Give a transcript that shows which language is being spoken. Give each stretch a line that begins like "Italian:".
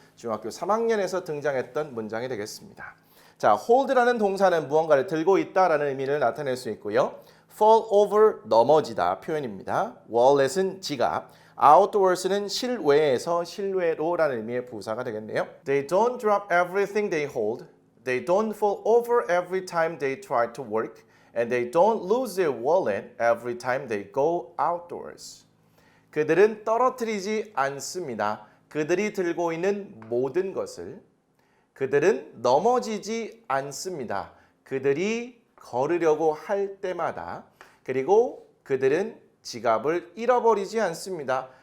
Korean: 중학교 3학년에서 등장했던 문장이 되겠습니다. 자, hold라는 동사는 무언가를 들고 있다라는 의미를 나타낼 수 있고요.
English: fall over,
Korean: 넘어지다 표현입니다. wallet은 지갑, outdoors는 실외에서 실외로라는 의미의 부사가 되겠네요.
English: They don't drop everything they hold. They don't fall over every time they try to work. And they don't lose their wallet every time they go outdoors.
Korean: 그들은 떨어뜨리지 않습니다. 그들이 들고 있는 모든 것을. 그들은 넘어지지 않습니다. 그들이 걸으려고 할 때마다. 그리고 그들은 지갑을 잃어버리지 않습니다.